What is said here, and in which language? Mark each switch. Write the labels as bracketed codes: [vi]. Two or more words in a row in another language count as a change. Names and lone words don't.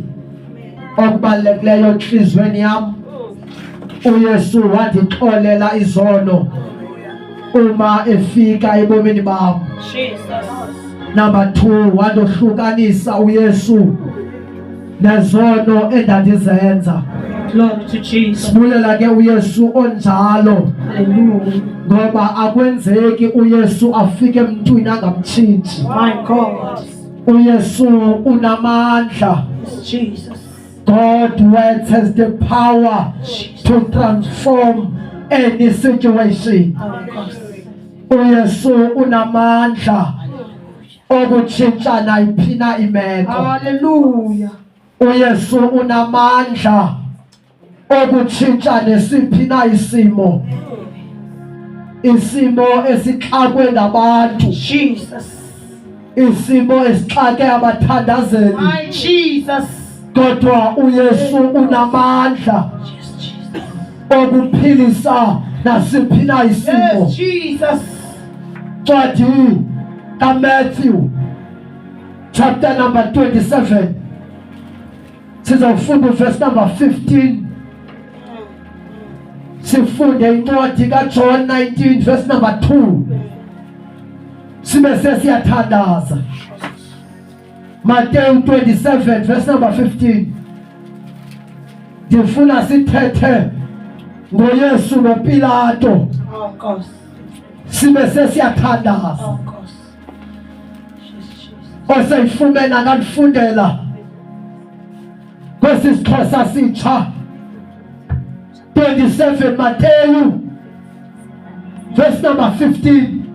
[zu] Okubalulekileyo enhlizweni yami, uYesu wandixolela izono uma efika ebomini bami. [xh] Number 2, wandohlukanisa uYesu nezono endandizenza. [en] Glory to Jesus. [xh] Sibulela ke uYesu onjalo. Hallelujah. Ngoba akwenzeki uYesu afike emntwini angamtshintshi. [en] My God. [xh] uYesu unamandla. Jesus. [en] God words has the power to transform any situation. [xh] uYesu unamandla okutshintsha nayiphi na imeko. Hallelujah. [zu] uYesu unamandla okutshintsha nesiphi na isimo. Isimo esixakwe ngabantu. Jesus. Isimo esixake abathandazeli. [en] My Jesus. [zu] Kodwa uYesu unamandla okuphilisa nasiphi na isimo. [en] Yes, Jesus. [zu] Ncwadi kaMatthew [en] chapter number [zu] 27 sizofunda [en] verse number [zu] 15. [xh] Sifunde incwadi kaJohn 19 [en] verse number [xh] 2. Sibe sesiyathandaza. [en] Matthew 27 verse number 15. [xh] Ndifuna sithethe ngoYesu noPilato. [en] Oh God. [xh] Sibe sesiyathandaza. [en] Oh God. [xh] Osayifumena ngandifundela kwesi Xhosa sitsha 27 Matthew [en] verse number [xh] 15.